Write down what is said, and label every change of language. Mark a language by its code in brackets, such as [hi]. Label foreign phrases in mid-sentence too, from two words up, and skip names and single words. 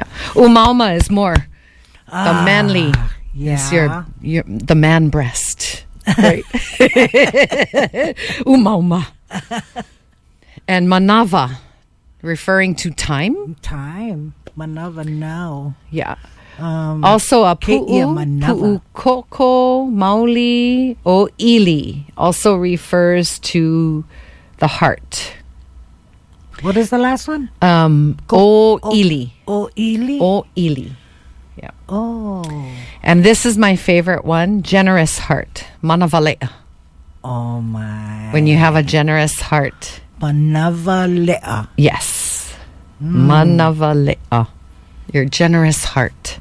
[en] Umauma is more the manly. Yeah. It's your the man breast. Right? Umauma. And manava, referring to time. Time. Manava now. Yeah. Also a [haw] pu'u koko, [en] mauli, o ili also refers to the heart. What is the last one? O ili. O ili? O ili. Yeah. Oh. And this is my favorite one, generous heart. Manavalea. Oh my. When you have a generous heart. Manavalea. Yes. Manavalea. Your generous heart.